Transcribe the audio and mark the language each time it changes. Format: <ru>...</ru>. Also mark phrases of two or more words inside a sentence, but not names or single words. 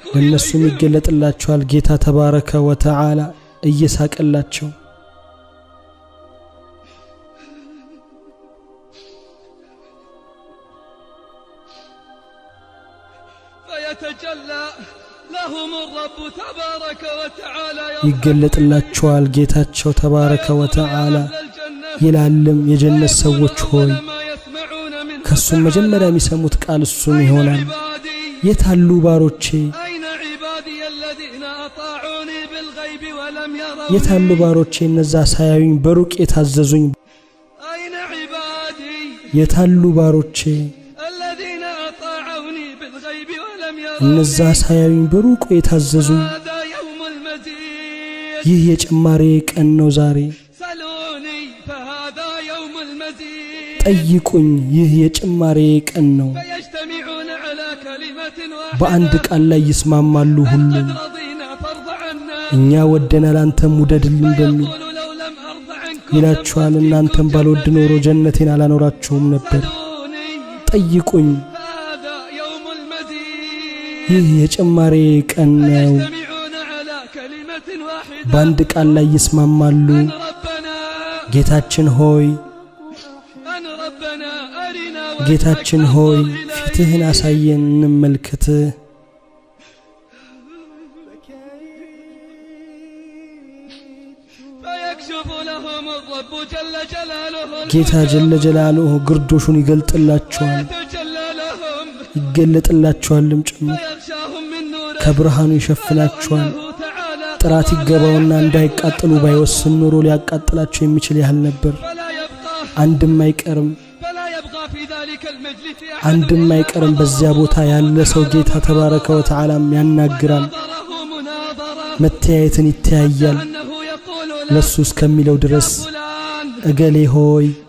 <am>ለነሱም</am> <ar>إليهم</ar> <am>ይገለጥላቸዋል ጌታ</am> <ar>تبارك وتعالى</ar> <am>እየሳቀላቸው</am> <ar>فيتجلى لهم الرب تبارك وتعالى</ar> <am>ይገለጥላቸዋል ጌታቸው</am> <ar>تبارك وتعالى أهل الجنة</ar> <am>ይላልም የጀነት ሰዎች ሆይ</am> <ar>ما يسمعون من</ar> <am>ከሱም መጀመሪያ የሚሰሙት ቃል እሱን</am> <ar>أين</ar> <am>ይሆናል</am> <ar>عبادي</ar> <am>የታሉ ባሮቼ</am> <ar>أين عبادي الذين أطاعوني بالغيب ولم يروا</ar> <am>የታሉ ባሮቼ እነዛ ሳያዩኝ በሩቅ የታዘዙኝ</am> <ar>أين عبادي</ar> <am>የታሉ ባሮቼ</am> <ar>الذين أطاعوني بالغيب ولم يروا</ar> <am>እነዛ ሳያዩኝ በሩቅ የታዘዙኝ</am> <ar>هذا يوم المزيد</ar> <am>ይህ የጭማሬ ቀን ነው ዛሬ</am> <ar>سلوني فهذا يوم المزيد</ar> <am>ጠይቁኝ ይህ የጭማሬ ቀን ነው</am> <ar>فيجتمعون على كلمة واحدة</ar> <am>በአንድ ቃል ላይ ይስማማሉ ሁሉም</am> <ar>قد رضينا فارض عنا</ar> <am>እኛ ወደናል አንተም ውደድልን በሚል</am> <ar>يقول لو لم أرض عنكم</ar> <am>ይላችኋል እናንተም ባልወድ ኖሮ ጀነቴን አላኖራችሁም ነበር</am> <ar>سلوني</ar> <am>ጠይቁኝ</am> <ar>هذا يوم المزيد</ar> <am>ይህ የጭማሬ ቀን ነው</am> <ar>يجتمعون على كلمة واحدة</ar> <am>በአንድ ቃል ላይ ይስማማሉ</am> <ar>أن ربنا</ar> <am>ጌታችን ሆይ</am> <ar>أن ربنا أرنا</ar> <am>ጌታችን ሆይ ፊትህን አሳየን እንመልከትህ</am> <ar>فيكشف لهم الرب جل جلاله</ar> <am>ጌታ</am> <ar>جل جلاله</ar> <am>ግርዶሹን ይገልጥላቸዋል ይገለጥላቸዋልም ጭምር ከብርሃኑ ይሸፍናቸዋል ጥራት ይገባውና እንዳይቃጠሉ ባይወስን ኖሮ ሊያቃጥላቸው የሚችል ያህል ነበር አንድም አይቀርም በዚያ ቦታ ያለ ሰው ጌታ</am> <ar>تبارك وتعالى</ar> <am>ያናግራል መተያየትን ይተያያል ለሱ እስከሚለው ድረስ እገሌ ሆይ</am>